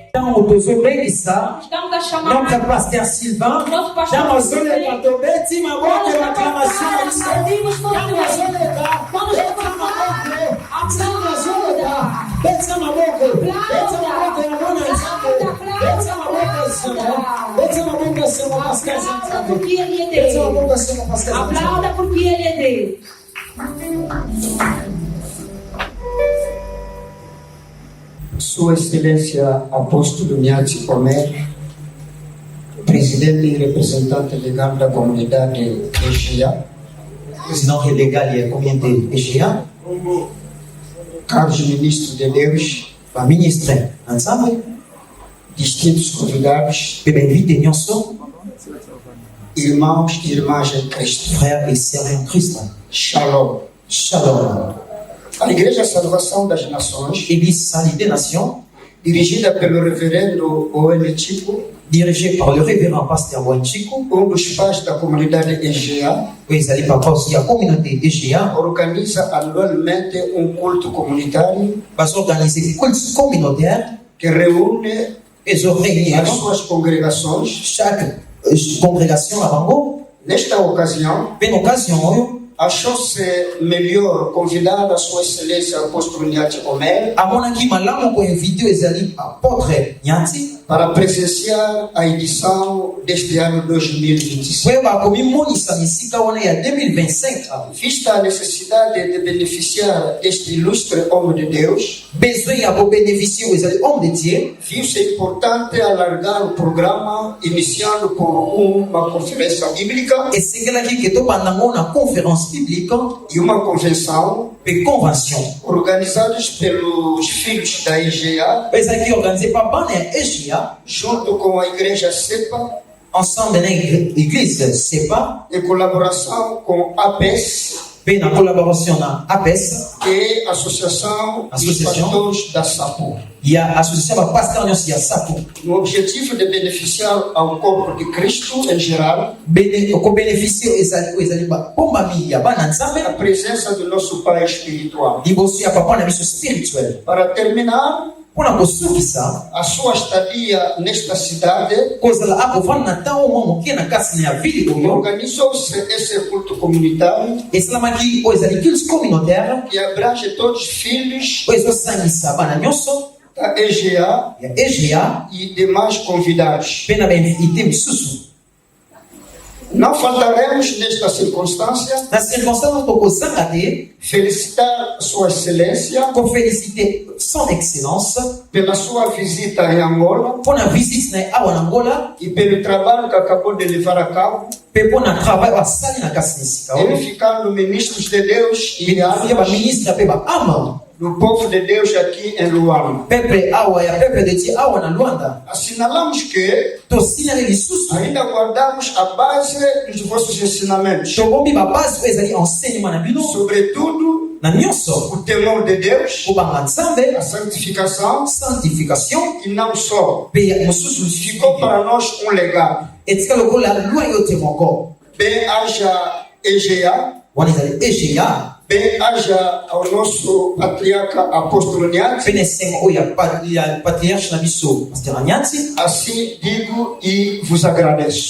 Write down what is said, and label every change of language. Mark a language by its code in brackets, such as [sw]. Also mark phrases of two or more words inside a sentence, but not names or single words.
[ln] ntango tozobengisa [pt] estamos a chamar [fr] notre pasteur Sylvain [pt] nosso pastor [ln] ntango Sylvain. azoleka tobeti maboko ya acclamation na biso [pt] Aplaudimos [ln] ntango azoleka [pt] Quando [ln] beti maboko ntango azoleka beti maboko beti maboko ya mwana nzambe beti maboko esengo beti maboko esengo pasteur [pt] Aplauda porque ele é [ln] beti [pt] Deus. [ln] maboko esengo pasteur [pt] Aplauda porque ele é Deus. Sua Excelência Apóstolo Niati Omer, presidente e representante legal da comunidade EGEA, [fr] président légal et communauté EGEA, [pt] caros ministros de Deus, [fr] ministre ensemble, [pt] distintos convidados, bem-vindo nyonso, irmãos e irmãs em Cristo. [fr] frères et sœurs en Christ. Shalom. Shalom. [pt] A Igreja Salvação das Nações, [fr] Église Sainte des Nations, [pt] dirigida pelo reverendo Owen Chico, [fr] dirigée par le révérend pasteur Wanchiku, [pt] dos pais da comunidade EGEA, [fr] ezali papa aussi à communauté EGEA, [pt] organiza anualmente culto comunitário [ln] basorganize [fr] culte communautaire, [pt] que reúne [ln] ezoreunir [pt] as suas congregações. [fr] chaque congrégation à Bango. [pt] Nesta ocasião, [ln] Bem occasion oyo, [pt] achou-se melhor convidar a Sua Excelência Apóstolo Niati Omer [ln] amonaki malamu koinvite ezali apôtre Niati, [pt] para presenciar a edição deste ano 2025. [ln] oyo bakomimonisa misika wana ya 2025. [pt] Vista a necessidade de beneficiar este ilustre homem de Deus, [ln] Besoin ya kobénéficier oyo ezali [fr] homme de Dieu, [pt] viu-se importante alargar o programa, iniciando por uma conferência bíblica [ln] esengelaki ke tobanda ngo na [fr] conférence biblique [pt] e uma convenção [ln] mpe convention [pt] organizados pelos filhos da IGA, [ln] oyo ezalaki organisé pa bana ya EGEA [pt] junto com a Igreja CEPA, [ln] ensemble na église sepa [pt] em colaboração com a APES, [ln] mpe na collaboration na APES [pt] que é a Associação dos Associação. Pastores da SAPO, [ln] ya association ya bapasteur nyonso ya sapo [pt] no objetivo de beneficiar ao corpo de Cristo em geral, [ln] kobénéficie oyo ezali babombami ya bana nzambe [pt] a presença do nosso Pai espiritual. [ln] liboso ya papa na biso spirituel. [pt] Para terminar, [ln] mpona kosukisa [pt] a sua estadia nesta cidade, [ln] kozala akovanda na ntango mwa moke na kasi na ya vili oyo [pt] organizou-se esse culto comunitário [ln] esalamaki oyo ezali [fr] culte communautaire [pt] que abrange todos os filhos [ln] oyo ezosangisa bana nyonso [pt] da EGA [ln] ya EGEA [pt] e demais convidados. [ln] mpe na bainvité misusu. [pt] Não faltaremos nesta circunstância [ln] Na circonstance tokozanga te [pt] felicitar Sua Excelência [ln] kofélicité [fr] son excellence [pt] pela sua visita em Angola [ln] mpona visite na ye awa na Angola [pt] e pelo trabalho que acabou de levar a cabo, [ln] mpe mpona travail oyo asali na kasi na esika oyo [pt] edificando ministros de Deus e [ln] ya [pt] almas [ln] baministre mpe baama [pt] do povo de Deus aqui em Luanda. [ln] peuple awa ya [fr] peuple de Dieu [ln] awa na Luanda. [pt] Assinalamos que [ln] Tosinali lisusu [pt] ainda guardamos a base dos vossos ensinamentos, [ln] tobombi babasi oyo ezali enseignement na bino [pt] sobretudo [ln] na nyonso [pt] o temor de Deus, [ln] kobanga nzambe, [pt] a santificação [ln] sanctification [pt] e não só. [ln] mpe mosusu [pt] Ficou para nós legado. [ln] etika lokola lwa yo te moko [pt] Bem haja EGA, [ln] wana ezali EGEA [pt] bem haja ao nosso patriarca apóstolo Niati. [ln] mpe na esengo oyo ya patriarche na biso paster Anyati. [pt] Assim digo e vos agradeço.